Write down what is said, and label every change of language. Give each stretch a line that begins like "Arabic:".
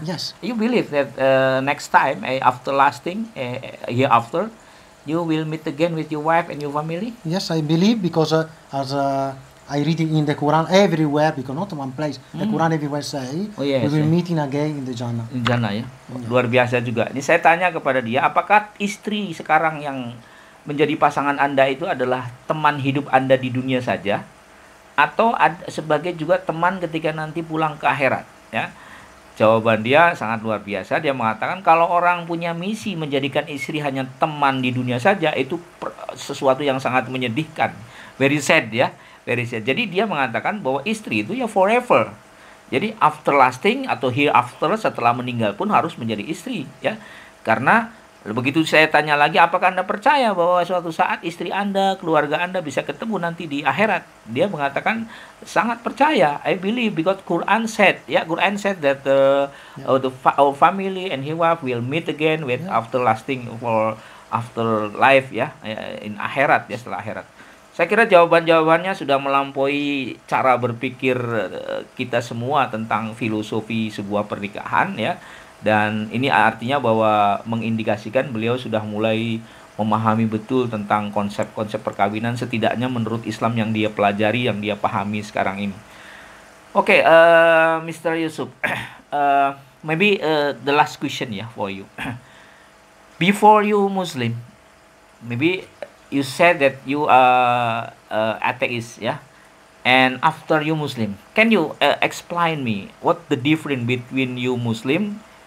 English: Yes. You believe that next time after lasting hereafter you will meet again with your wife and your family? Yes, I believe because as I read it in the Quran everywhere, because not one place, the Quran everywhere say, Oh, yes, we will yes. meeting again in the Jannah.
Indonesian: Jannah ya. Luar biasa juga. Ini saya tanya kepada dia, apakah istri sekarang yang menjadi pasangan Anda itu adalah teman hidup Anda di dunia saja, atau sebagai juga teman ketika nanti pulang ke akhirat ya? Jawaban dia sangat luar biasa. Dia mengatakan kalau orang punya misi menjadikan istri hanya teman di dunia saja, itu sesuatu yang sangat menyedihkan.
English: Very sad
Indonesian: ya.
English: Very sad.
Indonesian: Jadi dia mengatakan bahwa istri itu ya forever. Jadi
English: after lasting
Indonesian: atau hereafter, setelah meninggal pun harus menjadi istri ya. Karena begitu saya tanya lagi, apakah Anda percaya bahwa suatu saat istri Anda, keluarga Anda bisa ketemu nanti di akhirat? Dia mengatakan sangat percaya.
English: I believe because Quran said that our family and his wife will meet again with after lasting for after life ya,
Indonesian: in akhirat ya, setelah akhirat. Saya kira jawaban-jawabannya sudah melampaui cara berpikir kita semua tentang filosofi sebuah pernikahan ya. Dan ini artinya bahwa mengindikasikan beliau sudah mulai memahami betul tentang konsep-konsep perkawinan, setidaknya menurut Islam yang dia pelajari, yang dia pahami sekarang ini.
English: Okay, Mr. Yusuf, maybe the last question ya for you. Before you Muslim, maybe you said that you are atheist, yeah, and after you Muslim, can you explain me what the difference between you Muslim